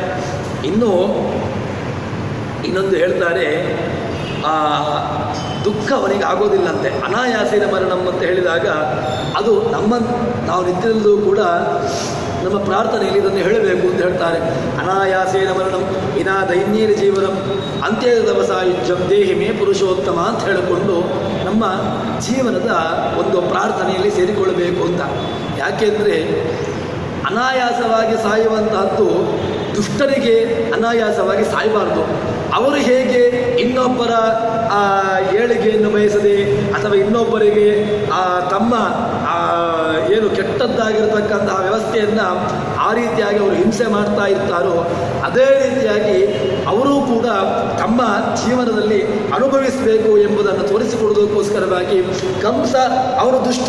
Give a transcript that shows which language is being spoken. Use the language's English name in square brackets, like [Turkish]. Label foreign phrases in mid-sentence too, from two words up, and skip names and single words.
[Kannada] ಇನ್ನೊಂದು ಹೇಳ್ತಾರೆ, ದುಃಖ ಅವನಿಗೆ ಆಗೋದಿಲ್ಲಂತೆ. [Sanskrit] ಅನಾಯಾಸೇನ ಮರಣಂ [Kannada] ಅಂತ ಹೇಳಿದಾಗ ಅದು ನಾವು ನಿತ್ಯದಲ್ಲೂ ಕೂಡ ನಮ್ಮ ಪ್ರಾರ್ಥನೆಯಲ್ಲಿ ಇದನ್ನು ಹೇಳಬೇಕು ಅಂತ ಹೇಳ್ತಾರೆ. [Sanskrit] ಅನಾಯಾಸೇನ ಮರಣಂ ವಿನಾ ದೈನ್ಯೇನ ಜೀವನಂ ಅಂತ್ಯದವಸಾಯುಜ್ಯಂ ದೇಹಿ ಮೇ ಪುರುಷೋತ್ತಮ [Kannada] ಅಂತ ಹೇಳಿಕೊಂಡು ನಮ್ಮ ಜೀವನದ ಒಂದು ಪ್ರಾರ್ಥನೆಯಲ್ಲಿ ಸೇರಿಕೊಳ್ಳಬೇಕು ಅಂತ. ಯಾಕೆಂದರೆ ಅನಾಯಾಸವಾಗಿ ಸಾಯುವಂತಹದ್ದು ದುಷ್ಟರಿಗೆ ಅನಾಯಾಸವಾಗಿ ಸಾಯಬಾರ್ದು. ಅವರು ಹೇಗೆ ಇನ್ನೊಬ್ಬರ ಏಳಿಗೆಯನ್ನು ಬಯಸದೆ ಅಥವಾ ಇನ್ನೊಬ್ಬರಿಗೆ ತಮ್ಮ ಏನು ಕೆಟ್ಟದ್ದಾಗಿರ್ತಕ್ಕಂತಹ ವ್ಯವಸ್ಥೆಯನ್ನು ಆ ರೀತಿಯಾಗಿ ಅವರು ಹಿಂಸೆ ಮಾಡ್ತಾ ಇರ್ತಾರೋ, ಅದೇ ರೀತಿಯಾಗಿ ಅವರೂ ಕೂಡ ತಮ್ಮ ಜೀವನದಲ್ಲಿ ಅನುಭವಿಸಬೇಕು ಎಂಬುದನ್ನು ತೋರಿಸಿಕೊಡೋದಕ್ಕೋಸ್ಕರವಾಗಿ ಕಂಸ ಅವನು ದುಷ್ಟ.